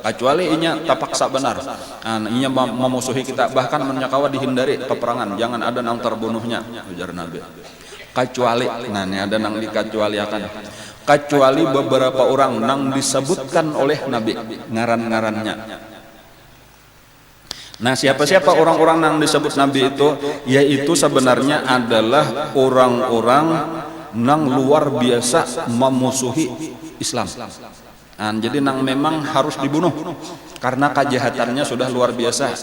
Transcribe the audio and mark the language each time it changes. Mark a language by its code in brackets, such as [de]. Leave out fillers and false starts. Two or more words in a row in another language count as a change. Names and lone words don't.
[bjn] Kecuali inya tapaksa benar, inya memusuhi kita, bahkan menyakawa dihindari peperangan, jangan ada nang terbunuhnya, ujar Nabi. Kecuali, ini ada nang dikecualiakan. Kecuali beberapa orang nang disebutkan oleh Nabi ngaran-ngarannya. [id] Siapa-siapa orang-orang yang disebut Nabi itu, yaitu sebenarnya adalah orang-orang nang luar biasa memusuhi Islam. Jadi nang memang harus dibunuh karena kejahatannya sudah luar biasa.